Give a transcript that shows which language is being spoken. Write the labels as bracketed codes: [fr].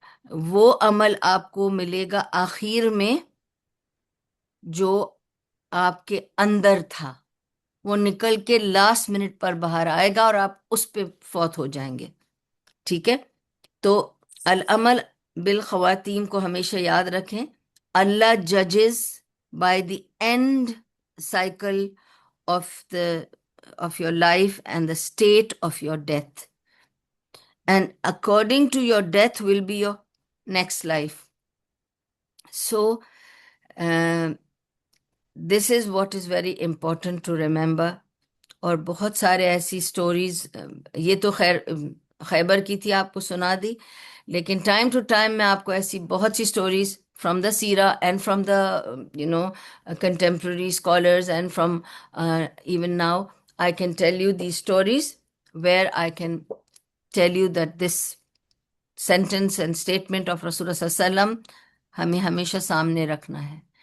[ur] وہ عمل آپ کو ملے گا آخر میں جو آپ کے اندر تھا، وہ نکل کے لاسٹ منٹ پر باہر آئے گا اور آپ اس پہ فوت ہو جائیں گے. ٹھیک ہے؟ تو العمل بالخواتین کو ہمیشہ یاد رکھیں. [en] اللہ ججز by the end cycle of your life and the state of your death. And according to your death will be your next life. So, this is what is very important to remember. [ur] اور بہت سارے ایسی stories, یہ تو خیر خیبر کی تھی، آپ کو سنا دی، لیکن ٹائم ٹو ٹائم میں آپ کو ایسی بہت سی stories [en] from the سیرا and from the contemporary scholars and from even now, I can tell you these stories where I can tell you that this sentence and statement of Rasulullah sallallahu alaihi wasallam [ur] ہمیں ہمیشہ سامنے رکھنا ہے.